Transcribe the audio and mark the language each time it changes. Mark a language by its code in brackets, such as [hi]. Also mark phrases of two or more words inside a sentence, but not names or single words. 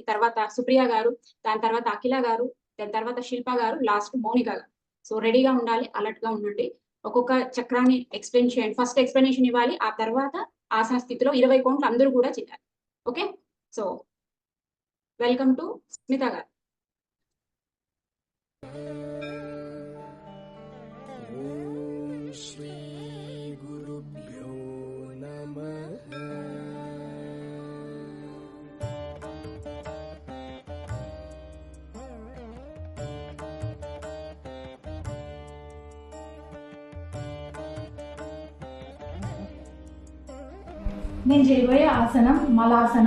[te] తర్వాత సుప్రియ గారు, దాని తర్వాత అఖిల గారు, దాని తర్వాత శిల్ప గారు, లాస్ట్ మౌనిక గారు. సో రెడీగా ఉండాలి, అలర్ట్ గా ఉండండి. ఒక్కొక్క చక్రాన్ని ఎక్స్ప్లెయిన్ చేయండి. [en] First explanation [te] ఇవ్వాలి, ఆ తర్వాత ఆసన స్థితిలో 20 కౌంట్లు అందరూ కూడా చేయాలి. [en] OK, so welcome to [te] స్మిత గారు. [sa] ॐ श्री गुरुभ्यो नमः। [te] నేను చేయబోయే ఆసనం మలాసనం.